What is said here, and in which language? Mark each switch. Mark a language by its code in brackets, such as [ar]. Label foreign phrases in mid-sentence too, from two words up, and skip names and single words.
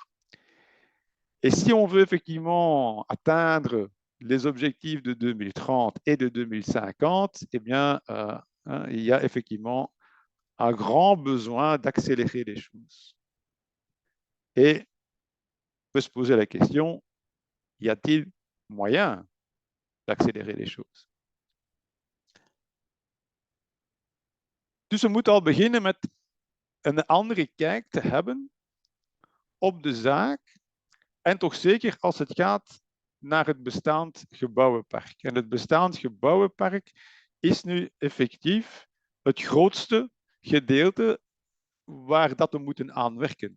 [fr] Et si on veut effectivement atteindre les objectifs de 2030 et de 2050, eh bien, il y a effectivement un grand besoin d'accélérer les choses. Et on peut se poser la question, y a-t-il moyen d'accélérer les choses? [nl] Dus we moeten al beginnen met een andere kijk te hebben op de zaak. En toch zeker als het gaat naar het bestaand gebouwenpark. En het bestaand gebouwenpark is nu effectief het grootste gedeelte waar dat we moeten aan werken.